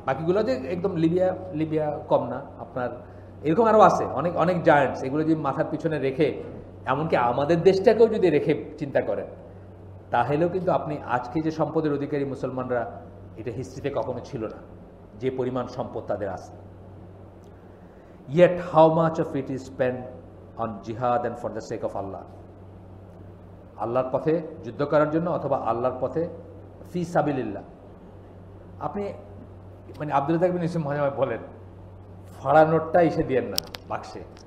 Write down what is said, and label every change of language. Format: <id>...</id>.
<bn>বাকিগুলো যে একদম লিবিয়া কম না, আপনার এরকম আরও আছে অনেক অনেক জায়ান্টস। এগুলো যদি মাথার পিছনে রেখে, এমনকি আমাদের দেশটাকেও যদি রেখে চিন্তা করেন, তাহলেও কিন্তু আপনি আজকে যে সম্পদের অধিকারী মুসলমানরা, এটা হিস্ট্রিতে কখনো ছিল না, যে পরিমাণ সম্পদ তাদের আছে।</bn> <en>Yet how much of it is spent on jihad and for the sake of Allah?</en> <bn>আল্লাহর পথে যুদ্ধ করার জন্য অথবা আল্লাহর পথে ফি সাবিলিল্লাহ। আপনি মানে আব্দুল রাজ্জাক বিন ইউসুফ মনে বলেন, ফাড়া নোটটা এসে দিয়েন না বাক্সে।</bn>